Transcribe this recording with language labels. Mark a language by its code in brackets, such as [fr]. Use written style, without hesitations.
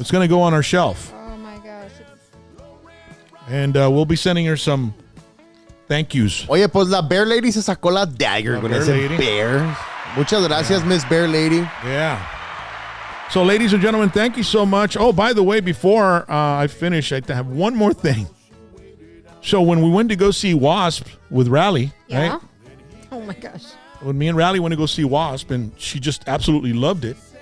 [en] It's going to go on our shelf. Oh my gosh. And we'll be sending her some thank yous. [es] Oye, pues la Bear Lady se sacó la dagger [en] La [es] con [en] Bear [es] ese [en] Lady. [es] bear. Muchas gracias, Miss Bear Lady. [en] Yeah. So, ladies and gentlemen, thank you so much. Oh, by the way, before I finish, I have one more thing. So, when we went to go see Wasp with Rally, Yeah. right? Oh my gosh. When me and Rally went to go see Wasp, and she just absolutely loved it.